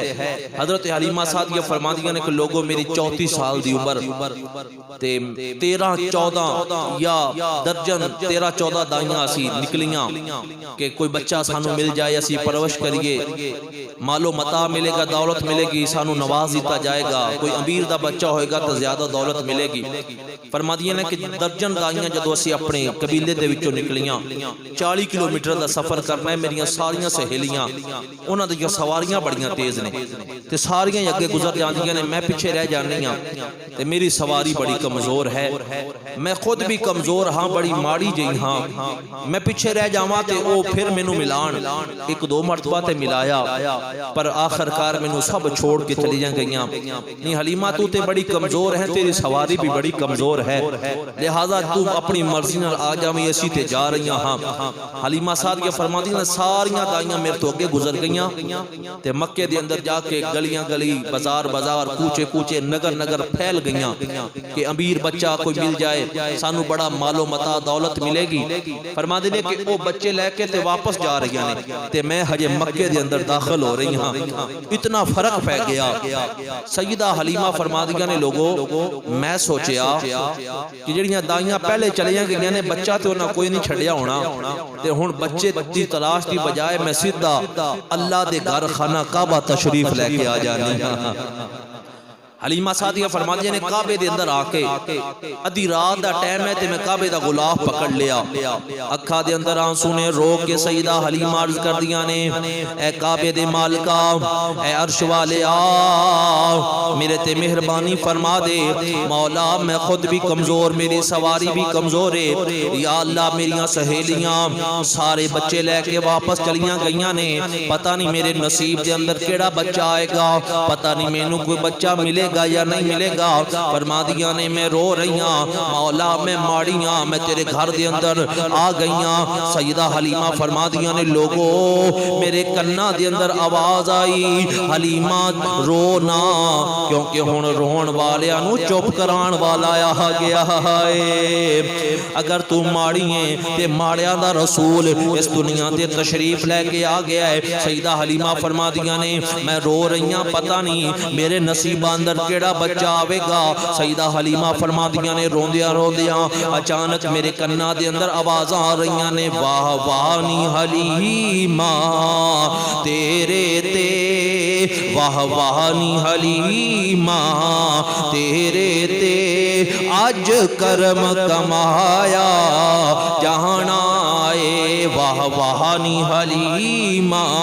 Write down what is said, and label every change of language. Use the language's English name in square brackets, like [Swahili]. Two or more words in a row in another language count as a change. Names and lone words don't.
[Punjabi] حضرت حلیمہ سعدیہ فرماندیاں نے کہ لوگوں میری 34 سال دی عمر تے 13-14 یا درجن 13-14 دائیاں اسی نکلیاں کہ کوئی بچہ سانو مل جائے، اسی پرورش کریے، مال و متاع ملے گا، دولت ملے گی، سانو نواز دیتا جائے گا، کوئی امیر دا بچہ ہوئے گا تو زیادہ دولت ملے گی۔ فرماندیاں نے کہ درجن دائیاں جدو اسی اپنے قبیلے دے وچوں نکلیاں، 40 کلومیٹر دا سفر کرنا ہے، میریاں ساریاں سہیلیاں انہاں دی سواریاں بڑیاں تیز نے تے ساریاں اگے گزر جاندیاں نے، میں پیچھے رہ جانی ہاں تے میری سواری بڑی کمزور ہے، میں خود بھی کمزور ہاں، بڑی ماڑی جئی ہاں، میں پیچھے رہ جاواں تے او پھر مینوں ملان، 1-2 مرتبہ تے ملایا پر آخر کار مینوں سب چھوڑ کے چلی گئیاں۔ نہیں حلیمہ تو تے بڑی کمزور ہے، تیری سواری بھی بڑی کمزور ہے، لہذا تو اپنی مرضی نال آ جاویں، اسی تے جا رہی ہاں۔ حلیمہ سعدیہ فرماندی نے ساریاں دائیاں میرے تو اگے گزر گئیاں تے مکے دے اندر جا کے گلیاں گلی، بازار بازار، کوچے کوچے، نگر نگر پھیل گئیاں کہ امیر بچہ کوئی مل جائے، سانو بڑا مال و متاع دولت ملے گی۔ فرماندے نے کہ او بچے لے کے تے واپس جا رہی ہیں تے میں ہجے مکے دے اندر داخل ہو رہی ہاں، اتنا فرق پہ گیا۔ سیدہ حلیمہ فرماندیاں نے لوگوں میں سوچیا کہ جڑیاں دائیاں پہلے چلیاں گئیاں نے بچہ تے انہاں کوئی نہیں چھڑیا ہونا تے ہن بچے دی تلاش دی بجائے میں سیدھا اللہ دے گھر خانہ کعبہ تشریف لے کے آ جانی ہاں۔ حلیمہ سعدیہ فرماندیاں نے کعبے دے اندر آ کے ادھی رات دا ٹائم ہے تے میں کعبے دا غلاف پکڑ لیا، اکھا دے اندر آنسو نے رو کے سیدہ حلیمہ عرض کر دیاں نے، اے کعبے دے مالکا، اے عرش والے آ میرے تے مہربانی فرما دے، مولا میں خود بھی کمزور، میری سواری بھی کمزور ہے، یا اللہ میریاں سہیلیاں سارے بچے لے کے واپس چلیاں گئیاں نے، پتہ نہیں میرے نصیب دے اندر کیڑا بچہ آئے گا، پتہ نہیں مینوں کوئی بچہ ملے گا یا نہیں ملے گا۔ فرماندیاں نے میں رو رہیاں، مولا میں ماڑیاں، میں تیرے گھر دے اندر آ گئیاں۔ سیدہ حلیمہ فرماندیاں نے لوگوں میرے کناں دے اندر آواز آئی، حلیمہ رونا، کیونکہ ہن رون والیاں نو چپ کران والا آ گیا ہے۔ اگر تو ماڑی ہے تے ماڑیاں دا رسول اس دنیا تے تشریف لے کے آ گیا ہے۔ سیدہ حلیمہ فرماندیاں نے میں رو رہیاں، پتہ نہیں میرے نصیب اندر کیڑا بچہ آوے گا۔ سیدہ حلیمہ فرماندیاں نے روندیاں روندیاں اچانک میرے کناں دے اندر آوازاں آ رہیاں نے، واہ واہ نی حلیمہ تیرے تے، واہ واہ نی حلیمہ تیرے تے اج کرم کمایا جہانا اے، واہ واہ نی حلیمہ